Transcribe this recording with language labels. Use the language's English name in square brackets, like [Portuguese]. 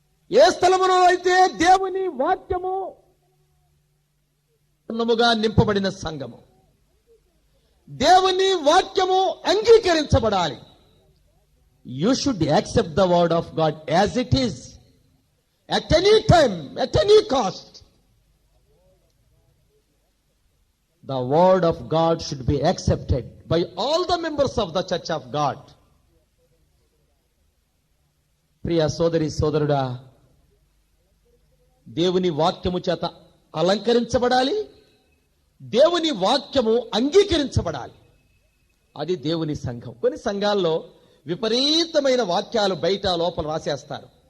[Telugu] ఏ స్థలములో అయితే దేవుని వాక్యము పూర్ణముగా నింపబడిన సంఘము, దేవుని వాక్యము అంగీకరించబడాలి. [English] You should accept the word of God as it is, at any time, at any cost. The word of God should be accepted by all the members of the church of God. [Telugu] ప్రియ సోదరి సోదరుడా, దేవుని వాక్యము చేత అలంకరించబడాలి, దేవుని వాక్యము అంగీకరించబడాలి. అది దేవుని సంఘం. కొన్ని సంఘాల్లో విపరీతమైన వాక్యాలు బయట లోపల రాసేస్తారు.